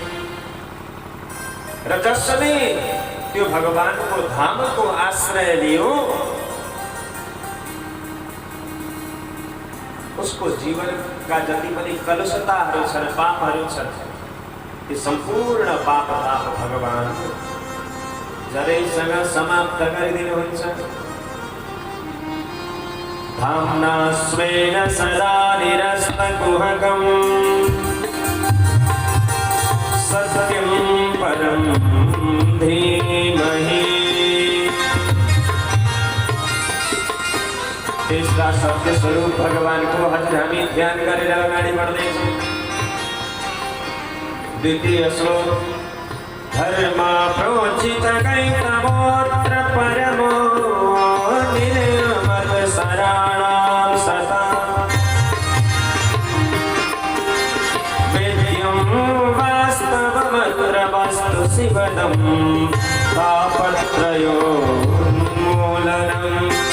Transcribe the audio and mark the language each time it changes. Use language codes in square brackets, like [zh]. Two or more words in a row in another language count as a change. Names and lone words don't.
[ne] र जसले त्यो भगवानको धामको आश्रय लियो उसको जीवनका जति पनि कलुषताहरू छन्, पापहरू छन्, ती सम्पूर्ण पाप ताप भगवान जरैसँग समाप्त गरिदिनुहुन्छ। [sa] धाम्ना स्वेन सदा निरस्तकुहकम् सत्यं परं धीमहि। [ne] त्यसका सत्य स्वरूप भगवानको हजुर हामी ध्यान गरेर अगाडि बढ्दैछौँ। [sa] द्वितीय श्लोक धर्म प्रोचित कैतवोऽत्र परमो निर्मत शराणां सता वेद्यं वास्तवमत्र वस्तु शिवदं तापत्रयोन्मूलनम्।